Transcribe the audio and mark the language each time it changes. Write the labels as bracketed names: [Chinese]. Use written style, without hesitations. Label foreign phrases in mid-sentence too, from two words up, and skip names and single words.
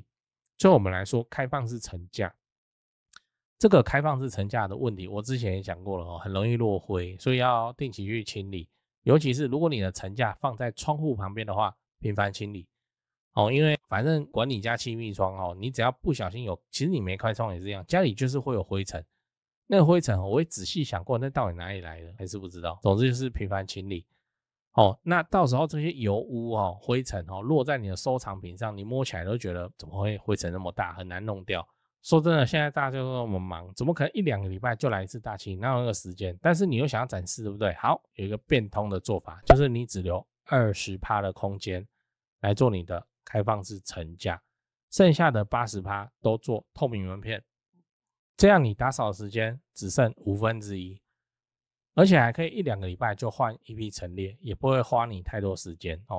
[Chinese] 最後我們來說開放式層架，這個開放式層架的問題，我之前也講過了哦，很容易落灰，所以要定期去清理。尤其是如果你的層架放在窗戶旁邊的話，頻繁清理哦，因為反正管你家氣密窗哦，你只要不小心有，其實你沒開窗也是一樣，家裡就是會有灰塵。那個灰塵我會仔細想過，那到底哪裡來的，還是不知道。總之就是頻繁清理。哦，那到時候這些油污灰塵落在你的收藏品上，你摸起來都覺得怎麼會灰塵那麼大，很難弄掉。說真的，現在大家就那麼忙，怎麼可能1-2個禮拜就來一次大清？哪有那個時間？但是你又想要展示，對不對？好，有一個變通的做法，就是你只留20%的空間來做你的開放式層架。剩下的80%都做透明門片，這樣你打掃的時間只剩1/5，而且還可以1-2個禮拜就換一批陳列，也不會花你太多時間哦。